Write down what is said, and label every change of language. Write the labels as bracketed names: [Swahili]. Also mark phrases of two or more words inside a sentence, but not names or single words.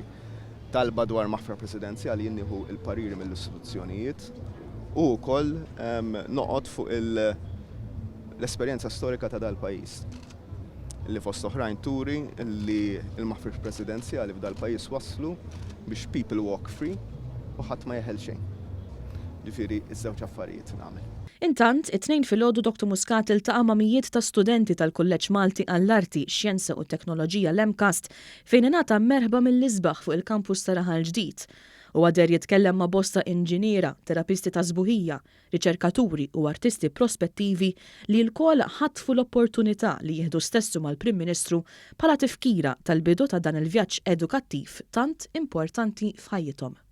[Maltese] Talba dwar maħfra presidenzjali jinnieħu l-pariri mill-istituzzjonijiet u wkoll noqgħod fuq l-esperjenza storika ta' dal-pajjiż. Li fost oħrajn turi li l-maħfra presidenzjali f'dal-pajjiż waslu biex [English] people walk free [Maltese] u ħadd ma jeħel xejn. Ġifieri iż-żewġ affarijiet nagħmel. Intant, it-tnejn filgħodu Dr. Muscat iltaqa' ma' mijiet ta' studenti tal-Kulleġġ Malti għall-Arti, Xjenza u Teknoloġija l-MCAST fejn ingħata merħba mill-isbaħ fuq il-kampus ta' Raħal ġdid. U għader jitkellem ma' bosta inġiniera, terapisti ta' żbuħija, riċerkaturi u artisti prospettivi li l-kol ħatfu l-opportunità li jieħdu stessu mal-Prim Ministru bħala tifkira tal-bidu ta' dan il-vjaġġ edukattiv tant importanti f'ħajjithom.